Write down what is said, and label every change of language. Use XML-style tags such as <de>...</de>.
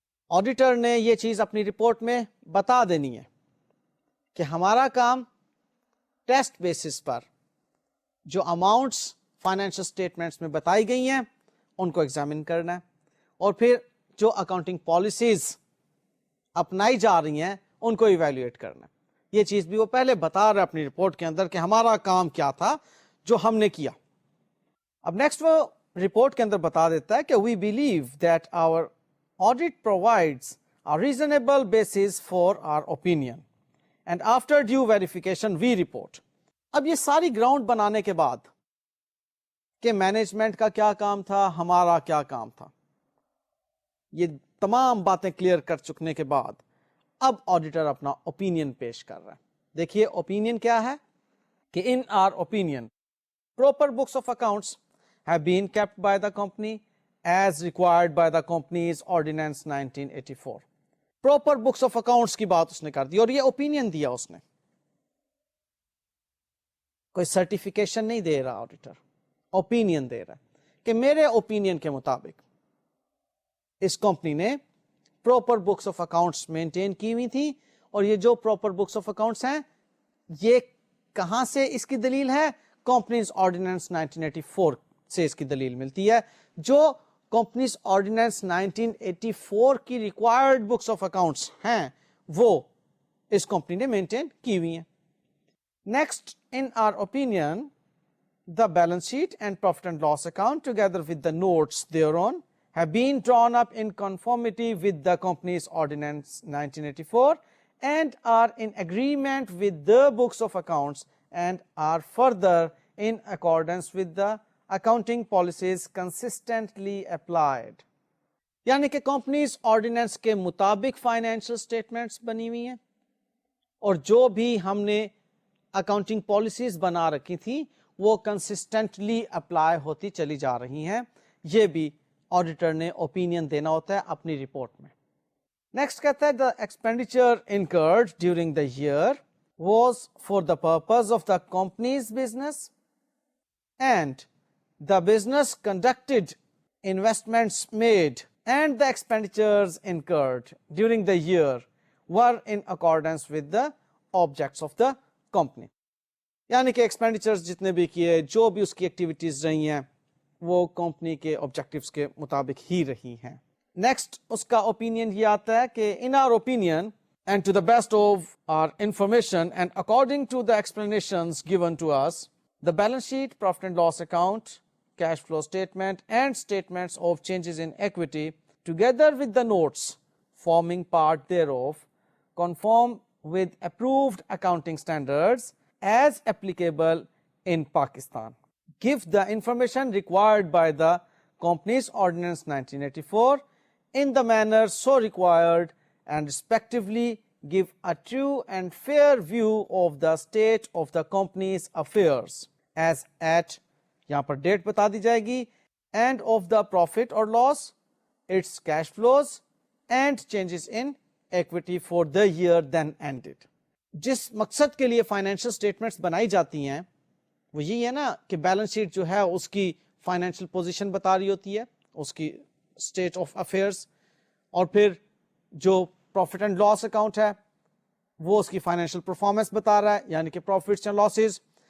<ur>Auditor نے یہ چیز اپنی رپورٹ میں بتا دینی ہے کہ ہمارا کام ٹیسٹ بیسس پر جو اماؤنٹس فائنینشیل اسٹیٹمنٹس میں بتائی گئی ہیں ان کو ایگزامن کرنا ہے اور پھر جو اکاؤنٹنگ پالیسیز اپنائی جا رہی ہیں ان کو ایویلویٹ کرنا ہے. یہ چیز بھی وہ پہلے بتا رہا ہے اپنی رپورٹ کے اندر کہ ہمارا کام کیا تھا جو ہم نے کیا. اب نیکسٹ وہ رپورٹ کے اندر بتا دیتا ہے کہ</ur> <en>We believe that our audit provides a reasonable basis for our opinion and after due verification we report.</en> <ur>اب یہ ساری گراؤنڈ بنانے کے بعد کہ مینجمنٹ کا کیا کام تھا ہمارا کیا کام تھا یہ تمام باتیں کلیئر کر چکنے کے بعد اب آڈیٹر اپنا اوپینین پیش کر رہا ہے. دیکھیے اوپینین کیا ہے کہ</ur> <en>in our opinion proper books of accounts have been kept by the company as required by the Companies Ordinance 1984. Proper books of accounts</en> <ur>کی بات اس نے کر دی اور یہ اوپینین دیا اس نے. کوئی سرٹیفکیشن نہیں دے رہا آڈیٹر, اوپینین دے رہا ہے کہ میرے اوپینین کے مطابق اس کمپنی نے proper books of accounts maintain کی ہوئی تھی اور یہ جو پراپر بکس آف اکاؤنٹس ہیں یہ کہاں سے اس کی دلیل ہے؟ کمپنیز آرڈیننس 1984 سے اس کی دلیل ملتی ہے جو کمپنیز آرڈیننس 1984 کی ریکوائرڈ بکس آف اکاؤنٹس ہیں وہ اس کمپنی نے مینٹین کی ہوئی ہیں.</ur> <en>Next in our opinion the balance sheet and profit and loss account together with the notes thereon have been drawn up in conformity with the company's ordinance 1984 and are in agreement with the books of accounts and are further in accordance with the accounting policies consistently applied.</en> <ur>یعنی کہ companies ordinance کے مطابق financial statements بنی ہوئی ہیں اور جو بھی ہم نے اکاؤنٹنگ پالیسیز بنا رکھی تھی وہ کنسسٹنٹلی اپلائی ہوتی چلی جا رہی ہیں. یہ بھی آڈیٹر نے اوپینین دینا ہوتا ہے اپنی رپورٹ میں.</ur> <en>Next کہتا ہے the expenditure incurred during the year was for the purpose of the company's business and the business conducted investments made and the expenditures incurred during the year were in accordance with the objects of the company.</en> <ur>یعنی کہ expenditures جتنے بھی کیے, جو بھی اس کی activities رہی ہیں, وہ کمپنی کے آبجیکٹیوز کے مطابق ہی رہی ہیں. نیکسٹ اس کا اوپینین یہ آتا ہے کہ</ur> <en>in our opinion and to the best of our information and according to the explanations given to us, the balance sheet, profit and loss account, cash flow statement and statements of changes in equity together with the notes forming part thereof conform with approved accounting standards as applicable in Pakistan. Give the information required by the Companies Ordinance 1984 in the manner so required and respectively give a true and fair view of the state of the company's affairs as at,</en> <ur>یہاں پر date بتا دی جائے گی,</ur> <en>and of the profit or loss, its cash flows and changes in equity for the year then ended.</en> <ur>جس مقصد کے لیے financial statements بنائی جاتی ہیں وہ یہی ہے نا کہ بیلنس شیٹ جو ہے اس کی فائنینشیل پوزیشن بتا رہی ہوتی ہے, اس کی اسٹیٹ آف افیئرس, اور پھر جو پروفٹ اینڈ لاس اکاؤنٹ ہے وہ اس کی فائنینشیل پرفارمنس بتا رہا ہے, یعنی کہ پروفٹس اینڈ لاسز.</ur>